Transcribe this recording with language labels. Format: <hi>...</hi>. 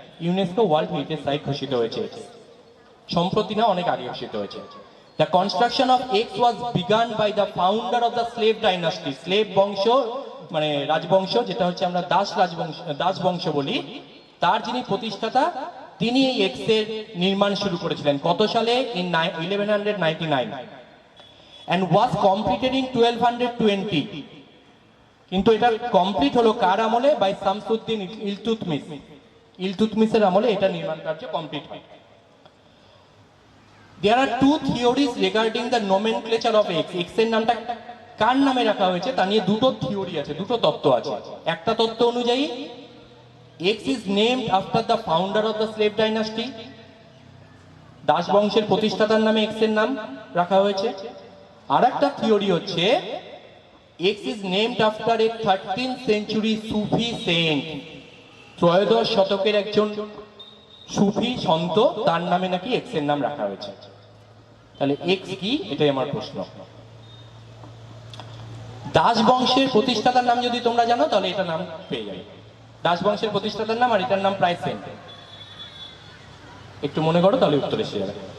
<bn>UNESCO world heritage site ঘোষিত হয়েছে সম্প্রতি না, অনেক আগে ঘোষিত হয়েছে।</bn> <en>The construction of X was began by the founder of the slave dynasty.</en> <bn>Slave বংশ মানে রাজবংশ, যেটা হচ্ছে আমরা দাস বংশ বলি, তার যিনি প্রতিষ্ঠাতা, তিনি এই এক্স এর নির্মাণ শুরু করেছিলেন কত সালে?</bn> <en>In 1199 and was completed in 1220।</en> <bn>কিন্তু এটা কমপ্লিট হলো কার আমলে? বাই শামসুদ্দিন ইলতুৎমিশ। ইলতুৎমিশের আমলে এটা নির্মাণ কার্য কমপ্লিট হয়।</bn> <en>There are two theories regarding the nomenclature of X.</en> <bn>X এর নামটা কার নামে রাখা হয়েছে তা নিয়ে দুটো থিওরি আছে, দুটো তত্ত্ব আছে। একটা তত্ত্ব অনুযায়ী</bn> <en>X is named after the founder of the slave dynasty,</en> <bn>Das বংশের প্রতিষ্ঠাতার নামে X এর নাম রাখা হয়েছে। আর একটা থিওরি হচ্ছে</bn> <en>X is named after a 13th century Sufi saint.</en> <bn>ত্রয়োদশ শতকের একজন সুফি সন্ত, তার নামে নাকি X এর নাম রাখা হয়েছে। তাহলে X কি, এটাই আমার প্রশ্ন। দাস বংশের প্রতিষ্ঠাতার নাম যদি তোমরা জানো তাহলে এটা নাম পেয়ে যাবে। দাস বংশের প্রতিষ্ঠাতার নাম আর এটার নাম প্রায় সেম। একটু মনে করো তাহলে উত্তর এসে যাবে।</bn>